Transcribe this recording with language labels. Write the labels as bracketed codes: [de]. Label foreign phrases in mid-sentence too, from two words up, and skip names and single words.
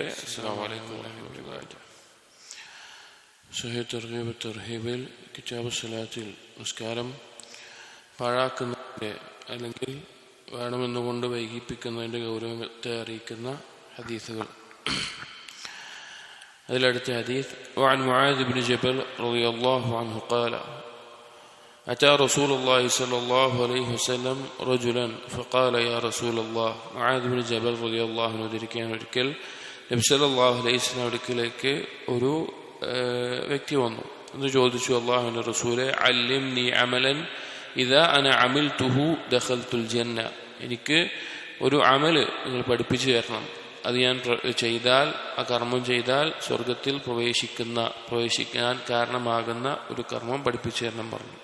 [ar] السلام عليكم ورحمة الله وبركاته. [ml] സഹീഹ് തർഗീബ് തർഹീബിൽ കിതാബ് സ്വലാത്തിൽ നിസ്കാരം പാഴാക്കുന്നതിന്റെ അല്ലെങ്കിൽ വേണമെന്നുകൊണ്ട് വൈകിപ്പിക്കുന്നതിന്റെ ഗൗരവത്തെ അറിയിക്കുന്ന ഹദീസുകൾ. അതിലടുത്ത ഹദീസ് [ar] وعن معاذ بن جبل رضي الله عنه قال أتى رسول الله صلى الله عليه وسلم رجلا فقال يا رسول الله. [ml] معاذ بن جبل [ar] رضي الله عنه [ml] ധരിക്കാൻ ഒരിക്കൽ നബി [ar] صلى الله عليه وسلم [ml] അടുക്കലേക്ക് ഒരു വ്യക്തി വന്നു. എന്ന് ചോദിച്ചു, അല്ലാഹുവിന്റെ റസൂലേ, [ar] علمني عملا إذا أنا عملته دخلت الجنة, [ml] എനിക്ക് ഒരു അമല് നിങ്ങൾ പഠിപ്പിച്ചു തരണം, അത് ഞാൻ ചെയ്താൽ, ആ കർമ്മം ചെയ്താൽ സ്വർഗത്തിൽ പ്രവേശിക്കാൻ കാരണമാകുന്ന ഒരു കർമ്മം പഠിപ്പിച്ചു തരണം പറഞ്ഞു.